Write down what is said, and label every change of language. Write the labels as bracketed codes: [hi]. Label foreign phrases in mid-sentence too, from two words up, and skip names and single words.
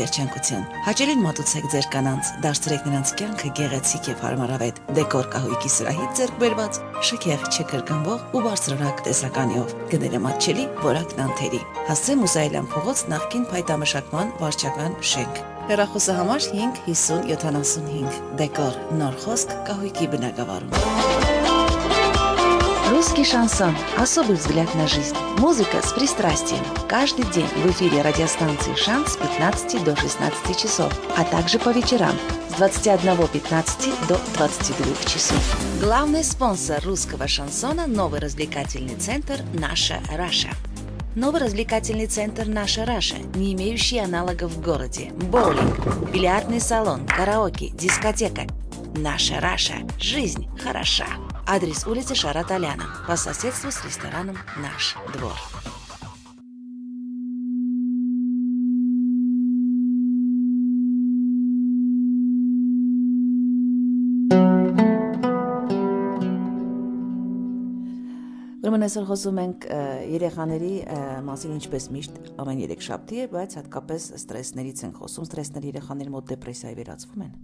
[hy] երջանկություն։ Հաճելին մատուցեք ձեր կանանց, դարձրեք նրանց կյանքը գեղեցիկ եւ հարմարավետ։ Դեկոր կահույքի սրահից ձեռք բերված շքեղ չկրկնվող ու բարձրորակ տեսականիով, գները մատչելի որակ նանթերի։ Հասցե Մուսայելյան փողոց նախկին փայտամշակման վարչական շենք։ Հեռախոսահամար 5 50 75 Դեկոր նոր խոսք կահույքի բնակավարում։ [ru] Русский шансон. Особый взгляд на жизнь. Музыка с пристрастием. Каждый день в эфире радиостанции «Шанс» с 15 до 16 часов, а также по вечерам с 21:15 до 22 часов. Главный спонсор русского шансона – новый развлекательный центр «Наша Раша». Новый развлекательный центр «Наша Раша», не имеющий аналогов в городе. Боулинг, бильярдный салон, караоке, дискотека. «Наша Раша». Жизнь хороша. Адрес улицы Шара-Толяна, по соседству с рестораном «Наш двор». [hy] Ուրեմն այսօր խոսում ենք երեխաների մասին ինչպես միշտ ամեն երեքշաբթի է, բայց հատկապես ստրեսներից ենք խոսում, ստրեսները երեխաների մոտ դեպրեսիայի վերածվում են։